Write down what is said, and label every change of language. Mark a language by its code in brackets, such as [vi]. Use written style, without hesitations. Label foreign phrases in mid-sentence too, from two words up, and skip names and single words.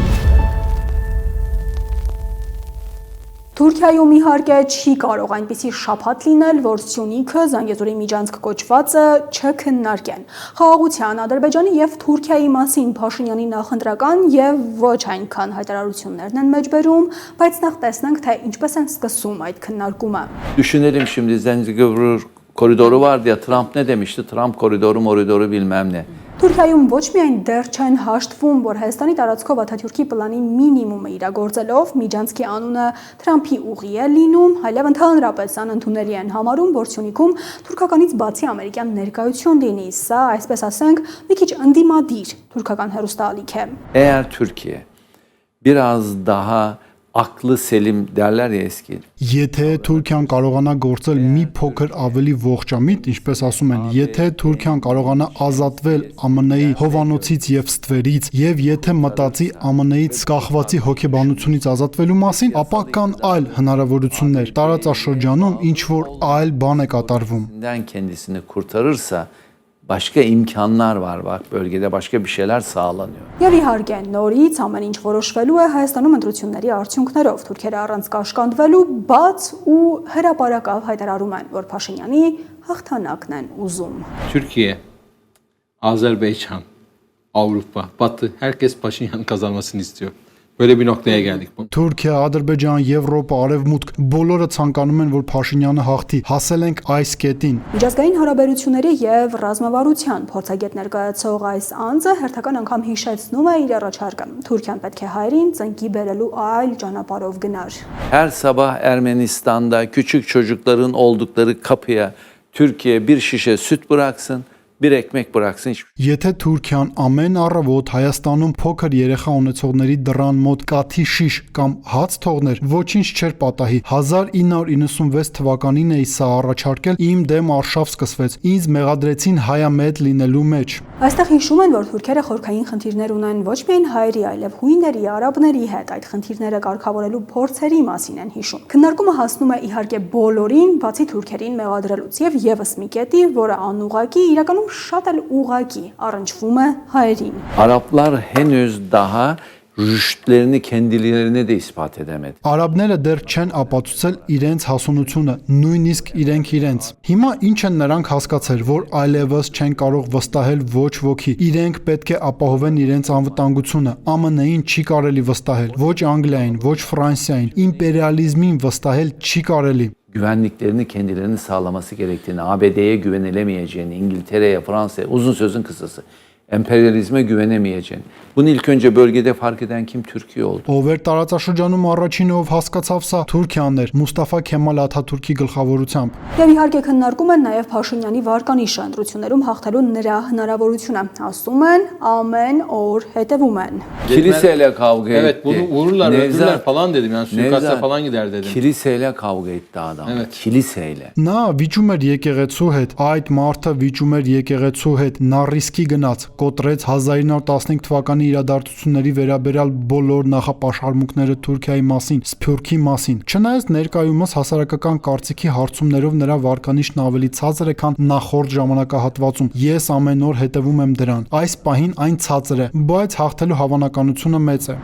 [hy] Թուրքիայում իհարկե չի կարող այնպիսի շփաթ լինել, որ Սյունիքը, Զանգեզուրի միջանցք կոչվածը չքննարկեն։ Խաղաղության, Ադրբեջանի եւ Թուրքիայի մասին Փաշինյանի նախընտրական եւ ոչ այնքան հայտարարություններն են մեջբերում, բայց նախ տեսնենք, թե ինչպես են սկսում այդ քննարկումը։ [tr] Düşünelim şimdi Zengezur koridoru vardı ya, Trump ne demişti? Trump koridoru bilmem ne. [hy] Թուրքիայում ոչ միայն դեռ չեն հաշտվում, որ Հայաստանի տարածքով Աթաթյուրքի պլանի մինիմումը իրագործելով միջանցքի անունը Թրամփի ուղի է լինում, այլև ընդհանրապես անընդունելի են համարում, որ Սյունիքում թուրքականից բացի ամերիկյան ներկայություն լինի։ Սա, այսպես ասենք, մի քիչ ընդդիմադիր թուրքական հեռուստաալիք է։ [tr] Eğer Türkiye biraz daha aklı selim derler ya eski. [hy] Եթե Թուրքիան կարողանա գործել մի փոքր ավելի ողջամիտ, ինչպես ասում են, եթե Թուրքիան կարողանա ազատվել ԱՄՆ-ի հովանոցից եւ ստվերից, եւ եթե մտածի ԱՄՆ-ից կախվածի հոգեբանությունից ազատվելու մասին, ապա կան այլ հնարավորություններ։ Տարածաշրջանում ինչ որ այլ բան է կատարվում։ [tr] Kendisini kurtarırsa başka imkanlar var, bak bölgede başka bir şeyler sağlanıyor. [hy] Եվ իհարկե նորից ամեն ինչ որոշվելու է Հայաստանում ընտրությունների արդյունքներով։ Թուրքերը առանց կաշկանդվելու բաց ու հրապարակավ հայտարարում են, որ Փաշինյանի հաղթանակն են ուզում։ [tr] Türkiye, Azerbaycan, Avrupa, Batı, herkes Paşinyan'ın kazanmasını istiyor. Böyle bir noktaya geldik. [hy] Թուրքիա, Ադրբեջան, Եվրոպա, Արևմուտք բոլորը ցանկանում են, որ Փաշինյանը հաղթի։ Հասել ենք այս կետին։ Միջազգային հարաբերությունների եւ ռազմավարության փորձագետ ներկայացող այս անձը հերթական անգամ հիշեցնում է իր առաջարկը։ Թուրքիան պետք է հայերին ծնկի բերելու այլ ճանապարհով գնար։ [tr] Her sabah Ermenistan'da küçük çocukların oldukları kapıya Türkiye bir şişe süt bıraksın, bir ekmek bıraksın. [hy] Եթե Թուրքիան ամեն առավոտ Հայաստանում փոքր երեխա ունեցողների դռան մոտ կաթի շիշ կամ հաց թողներ, ոչինչ չէր պատահի։ 1996 թվականին էի սա առաջարկել, իմ դեմ արշավ սկսվեց։ Ինձ մեղադրեցին հայամետ լինելու մեջ։ Այստեղ հիշում են, որ թուրքերը խորքային խնդիրներ ունեն ոչ միայն հայերի, այլև հույների, արաբների հետ այդ խնդիրները կարգավորելու փորձերի մասին են հիշում։ Քննարկումը հասնում է իհարկե բոլորին, բացի թուրքերին մեղադրելուց եւ եւս մի կետի, որը անուղղակի իրականում շատ էլ ուղղակի առնչվում է հայերին։ [tr] Araplar henüz daha rüştlerini kendilerine de ispat edemedi. [hy] Արաբները դեռ չեն ապացուցել իրենց հասունությունը, նույնիսկ իրենց։ Հիմա ինչ են նրանք հասկացել, որ այլևս չեն կարող վստահել ոչ ոքի։ Իրենք պետք է ապահովեն իրենց անվտանգությունը։ ԱՄՆ-ին չի կարելի վստահել, ոչ Անգլիային, ոչ Ֆրանսիային, իմպերիալիզմին վստահել չի կարելի։ [tr] Güvenliklerini kendilerinin sağlaması gerektiğini, ABD'ye güvenilemeyeceğini, İngiltere'ye, Fransa'ya, uzun sözün kısası. Emperyalizme güvenemeyeceğini. Bunu ilk önce bölgede fark eden kim? Türkiye oldu. [hy] Ով էր տարածաշրջանում առաջինը ով հասկացավ սա Թուրքիան էր Մուստաֆա Քեմալ Աթաթուրքի գլխավորությամբ։ Եվ իհարկե քննարկում են նաև Փաշինյանի վարկանիշը ընտրություններում հաղթելու նրա հնարավորությունը։ Ասում են ամեն օր հետևում են։ [tr] Kiliseyle kavga etti. Evet bunu vururlar öldürürler falan dedim yani suikasta falan gider dedim. Kiliseyle kavga etti adam. Evet. Kiliseyle. [hy] Նա վիճում էր եկեղեցու հետ, այդ մարդը վիճում էր եկեղեցու հետ, նա ռիսկի գնաց, կոտրեց 1915 թվականի իրադարձությունների վերաբերյալ բոլոր նախապաշարմունքները Թուրքիայի մասին, Սփյուռքի մասին։ Չնայած ներկայումս հասարակական կարծիքի հարցումներով նրա վարկանիշն ավելի ցածր է, քան նախորդ ժամանակահատվածում։ Ես ամեն օր հետևում եմ դրան։ Այս պահին այն ցածր է, բայց հաղթելու հավանականությունը մեծ է։